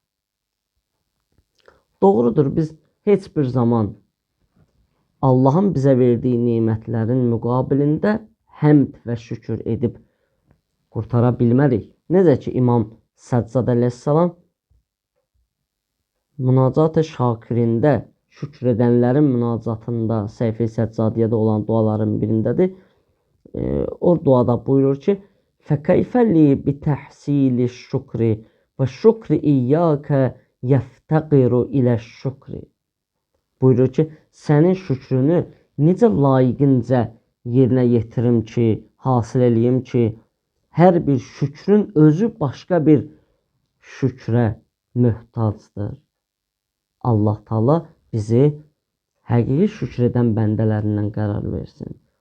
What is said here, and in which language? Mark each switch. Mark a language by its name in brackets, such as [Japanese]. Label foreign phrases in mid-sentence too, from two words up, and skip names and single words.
[Azerbaijani] Doğrudur, biz heç bir zaman Allahın bizə verdiyi nimətlərin müqabilində həmd və şükür edib qurtara bilmərik. Necə ki, İmam Səccad əleyhissalam münacat-ı şakirində, şükür edənlərin münacatında, Səhifə-i Səccadiyyədə olan duaların birindədir. O duada buyurur ki, [Arabic] فَكَيْفَ لِي بِتَحْسِيلِ الشُّكْرِ وَالشُّكْرِ إِيَّاكَ يَفْتَقِرُ إِلَى الشُّكْرِ. [Azerbaijani] Buyurur ki, sənin şükrünü necə layiqincə yerinə yetirim ki, hasil eləyim ki, hər bir şükrün özü başqa bir şükrə möhtacdır. Allah Taala bizi həqiqi şükür edən bəndələrindən qərar versin.